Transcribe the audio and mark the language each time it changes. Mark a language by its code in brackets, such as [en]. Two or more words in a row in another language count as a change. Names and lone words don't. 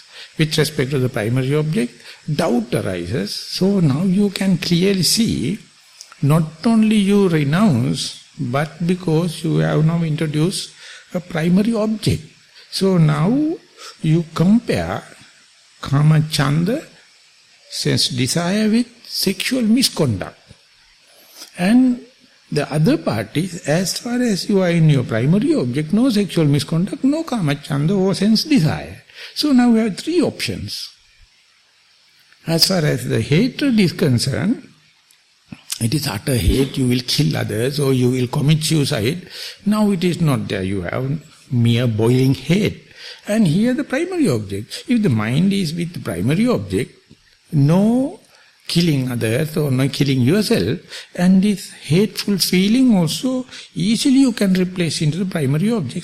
[en] With respect to the primary object, doubt arises. So now you can clearly see, not only you renounce, but because you have now introduced a primary object. So now you compare kama chanda, sense desire, with sexual misconduct. And the other part is, as far as you are in your primary object, no sexual misconduct, no kama chanda or sense desire. So now we have 3 options. As far as the hatred is concerned, it is utter hate, you will kill others or you will commit suicide. Now it is not there, you have mere boiling hate. And here the primary object. If the mind is with the primary object, no killing others or no killing yourself, and this hateful feeling also easily you can replace into the primary object.